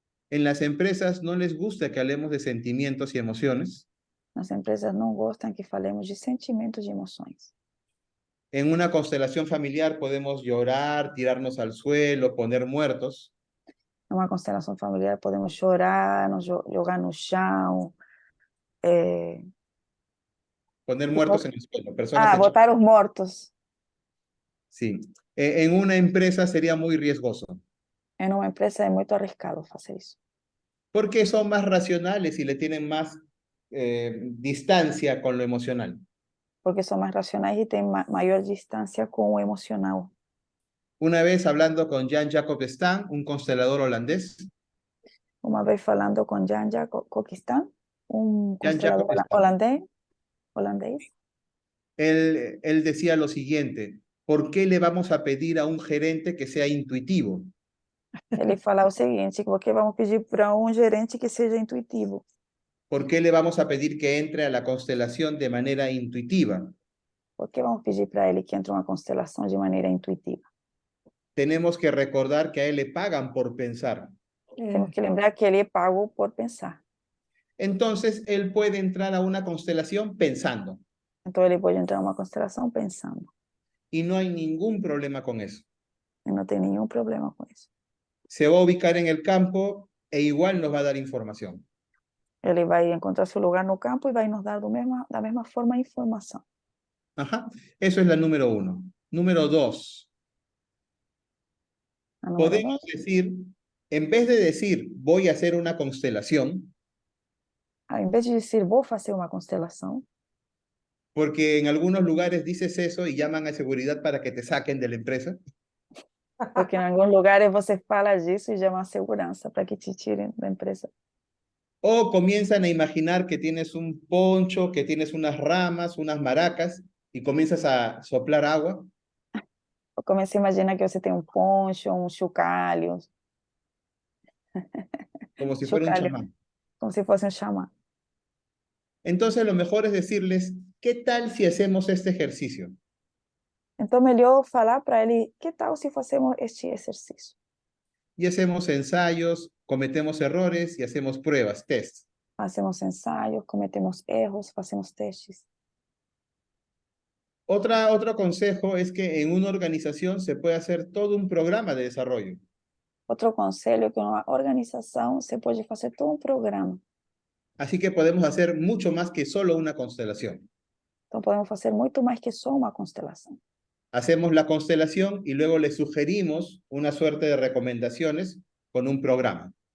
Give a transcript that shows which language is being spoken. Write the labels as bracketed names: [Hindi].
[Spanish] En las empresas no les gusta que hablemos de sentimientos y emociones. [Portuguese] As empresas não gostam que falemos de sentimentos e emoções. [Spanish] En una constelación familiar podemos llorar, tirarnos al suelo, poner muertos. [Portuguese] Em uma constelação familiar, podemos chorar, nos jogar no chão, [Spanish] Poner muertos en el suelo, personas hechas. [Portuguese] botar os mortos. [Spanish] Sí. En una empresa sería muy riesgoso. [Portuguese] Em uma empresa é muito arriscado fazer isso. [Spanish] Porque son más racionales y le tienen más distancia con lo emocional. [Portuguese] porque são mais racionais e têm maior distância com o emocional. [Spanish] Una vez hablando con Jan Jacob Stam, un constelador holandés, [Portuguese] Uma vez falando com Jan Jacob Kokistan, Jan constelador Jacob Stam, holandês, [Spanish] él decía lo siguiente: ¿por qué le vamos a pedir a un gerente que sea intuitivo? [Portuguese] ele fala o seguinte, porque vamos pedir para gerente que seja intuitivo. [Spanish] ¿Por qué le vamos a pedir que entre a la constelación de manera intuitiva? [Portuguese] Por que vamos pedir para ele que entre uma constelação de maneira intuitiva? [Spanish] Tenemos que recordar que a él le pagan por pensar. [Portuguese] Temos que lembrar que ele é pago por pensar. [Spanish] Entonces, él puede entrar a una constelación pensando. [Portuguese] Então ele pode entrar numa constelação pensando. [Spanish] Y no hay ningún problema con eso. [Portuguese] E não tem nenhum problema com isso. [Spanish] Se va a ubicar en el campo e igual nos va a dar información. [Portuguese] Ele vai encontrar seu lugar no campo e vai nos dar da mesma forma a informação. [Spanish] Ajá. Eso es la número 1. Número 2. [Portuguese] A número [Spanish] Podemos [Portuguese] 2, [Spanish] decir, en vez de decir voy a hacer una constelación, [Portuguese] ao invés de dizer vou fazer uma constelação, [Spanish] porque en algunos lugares dices eso y llaman a seguridad para que te saquen de la empresa, [Portuguese] porque em alguns lugares você fala disso e chama a segurança para que te tirem da empresa. [Spanish] o comienzan a imaginar que tienes un poncho, que tienes unas ramas, unas maracas, y comienzas a soplar agua. [Portuguese] Eu comecei a imaginar que você tem poncho, chocalho, [Spanish] Como si fuera un [Portuguese] chocalho, [Spanish] chamán. [Portuguese] como se fosse xamã. [Spanish] Entonces lo mejor es decirles, ¿qué tal si hacemos este ejercicio? [Portuguese] Então, melhor falar para ele, que tal se fazemos este exercício? [Spanish] Y hacemos ensayos, cometemos errores y hacemos pruebas, tests. [Portuguese] Fazemos ensaios, cometemos erros, fazemos testes. [Spanish] Otro consejo es que en una organización se puede hacer todo un programa de desarrollo. [Portuguese] Outro conselho é que numa organização você pode fazer todo programa. [Spanish] Así que podemos hacer mucho más que solo una constelación. [Portuguese] Então, podemos fazer muito mais que só uma constelação. [Spanish] Hacemos la constelación y luego le sugerimos una suerte de recomendaciones con un programa.